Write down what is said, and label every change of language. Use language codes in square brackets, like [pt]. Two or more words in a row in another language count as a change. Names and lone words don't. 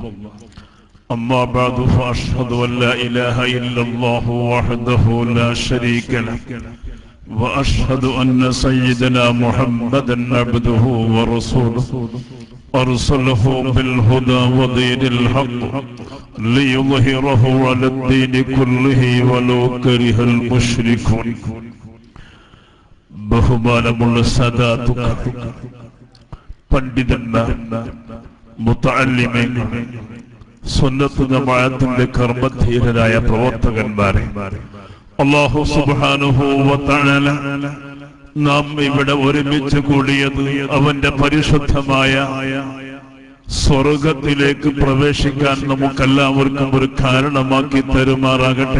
[ar] أما بعد فأشهد أن لا إله إلا الله وحده لا شريك له وأشهد أن سيدنا محمدا عبده ورسوله أرسله بالهدى ودين الحق ليظهره على الدين كله ولو كره المشركون. [ml] ബഹുമാനമുള്ള സദാത്തുക്കൾ, പണ്ഡിതന്മാർ, മുതഅല്ലിമീൻ, സുന്നത്ത് ജമാഅത്തിന്റെ കർമ്മധീരരായ പ്രവർത്തകന്മാരെ, [ar] الله سبحانه وتعالى [ml] നാം ഇവിടെ ഒരുമിച്ച് കൂടിയത് അവന്റെ പരിശുദ്ധമായ സ്വർഗത്തിലേക്ക് പ്രവേശിക്കാൻ നമുക്കെല്ലാവർക്കും ഒരു കാരണമാക്കി തരുമാറാകട്ടെ.